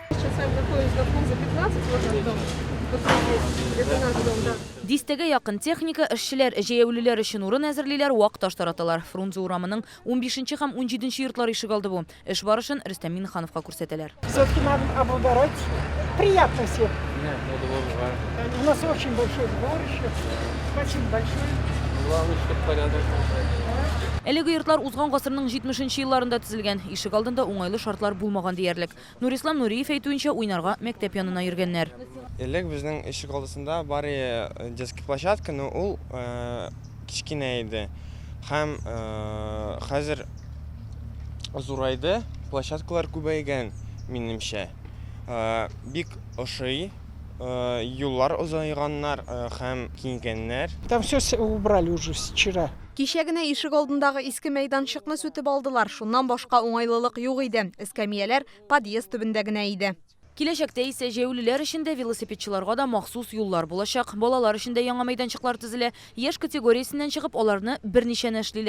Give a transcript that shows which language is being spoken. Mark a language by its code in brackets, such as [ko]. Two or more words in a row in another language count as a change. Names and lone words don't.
[ru] специально поезда за 15 вот этот дом. Это наш дом, да. [tt] Дистеге якын техника эшчеләр җәяүлеләр өчен урын әзерлиләр, вак-таш тараталар. Фрунзе урамының 15 һәм 17 йортлары ишек алды бу. Эш барышын Рөстәм Миннехановка күрсәтәләр. [ru] Все-таки надо облагородить. Приятно всем. У нас очень большой двор еще. Спасибо большое. Главное, чтобы порядок. [tt] Әлеге йортлар узган гасырның 70нче елларында төзелгән. Ишек алдында уңайлы шартлар булмаган диярлек. Нурислам Нуриев әйтүенчә, уйнарга мәктәп янына йөргәннәр. Элек безнең ишек алдысында бары [ru] детский площадка, [tt] но ул кичкенә иде. Һәм хәзер зурайды, площадкалар күбәйгән минемчә. Бик ошый, юллар озайганнар һәм киңгәннәр. [ru] Там все убрали уже вчера. [tt] Кичәгенә ишек алдындагы иске мәйданчыкны сүтеп алдылар. Шуннан башка уңайлылык юк иде. Эскәмияләр подъезд төбендә генә иде. Киләчәктә исә җәяүлеләр өчен дә велосипедчыларга да махсус юллар булачак. Балалар өчен дә яңа мәйданчыклар төзелә. Яшь категориясеннән чыгып, аларны берничә эшлиләр.